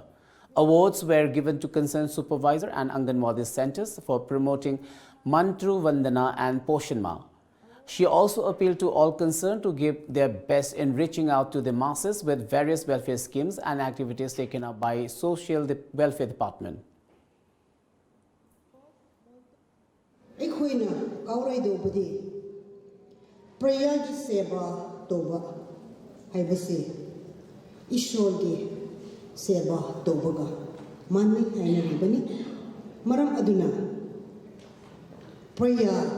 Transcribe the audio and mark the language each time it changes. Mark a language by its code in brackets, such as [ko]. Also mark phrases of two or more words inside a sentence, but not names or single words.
[en] Awards were given to concerned supervisor and Anganwadi centers for promoting Mantru Vandana and Poshanma. She also appealed to all concerned to give their best in reaching out to the masses with various welfare schemes and activities taken up by Social Welfare Department. [mni] Prayagi seba toba haibasi ishorgi seba tobaga mani haina ribani maram aduna praya